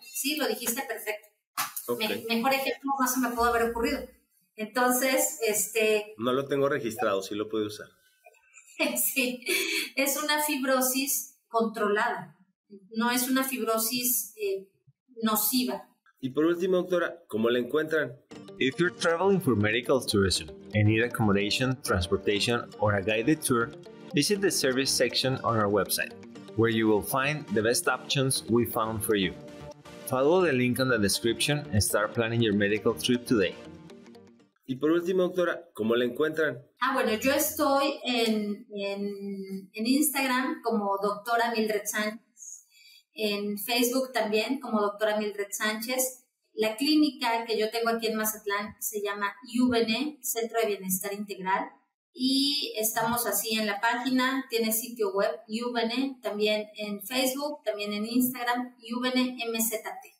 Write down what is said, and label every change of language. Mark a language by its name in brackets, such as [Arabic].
[Spanish] Sí, lo dijiste perfecto. Okay. Mejor ejemplo no se me pudo haber ocurrido. Entonces, no lo tengo registrado, sí lo puedo usar. Sí, es una fibrosis controlada, no es una fibrosis nociva. Y por último, doctora, ¿cómo la encuentran? [English] If you're traveling for medical tourism and need accommodation, transportation, or a guided tour, visit the service section on our website, where you will find the best options we found for you. Follow the link on the description and start planning your medical trip today. [Spanish] Y por último, doctora, ¿cómo la encuentran? Bueno, yo estoy en Instagram como doctora Mildred Sánchez, en Facebook también como doctora Mildred Sánchez. La clínica que yo tengo aquí en Mazatlán se llama Yubene, Centro de Bienestar Integral, y estamos así en la página, tiene sitio web Yubene, también en Facebook, también en Instagram, Yubene MZT.